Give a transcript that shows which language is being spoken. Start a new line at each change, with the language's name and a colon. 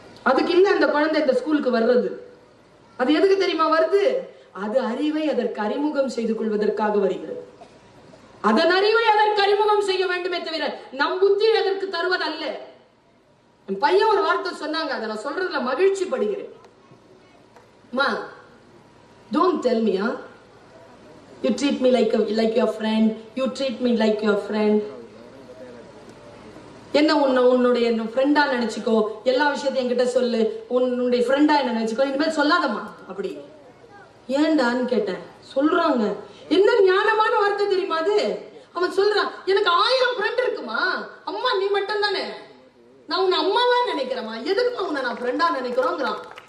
Tamil: அதுக்கு இல்ல அந்த குழந்தை இந்த ஸ்கூலுக்கு வர்றது. அது எதுக்கு தெரியுமா வருது? அது அறிவை அதற்கு அறிமுகம் செய்து கொள்வதற்காக வருகிறது. அதன் அறிவை அதற்கு அறிமுகம் செய்ய வேண்டுமே தவிர நம் புத்தி அதற்கு தருவது அல்ல. என் பையன் ஒரு வார்த்தை சொன்னாங்க, அதை நான் சொல்றதுல மகிழ்ச்சி படுகிறேன்.
English: மா, don't tell me, you treat me like your friend, you treat me like your friend.
Tamil: என்ன உன்னுடைய ஃப்ரெண்டா நினைச்சுக்கோ, எல்லா விஷயத்தையும் என்கிட்ட சொல்லு, உன்னுடைய ஃப்ரெண்டா என்ன நினைச்சுக்கோ, இனிமேல் சொல்லாதம்மா. அப்படி ஏன்டான்னு கேட்டேன். சொல்றாங்க, என்ன ஞானமான வார்த்தை தெரியுமா அது? அவன் சொல்றான், எனக்கு 1000 ஃப்ரெண்ட் இருக்குமா, அம்மா நீ மட்டும் தானே, நான் உன்னை அம்மாவா நினைக்கிறேமா, எதுக்குமா உன்னை நான் ஃப்ரெண்டா நினைக்கிறோங்கிறான்.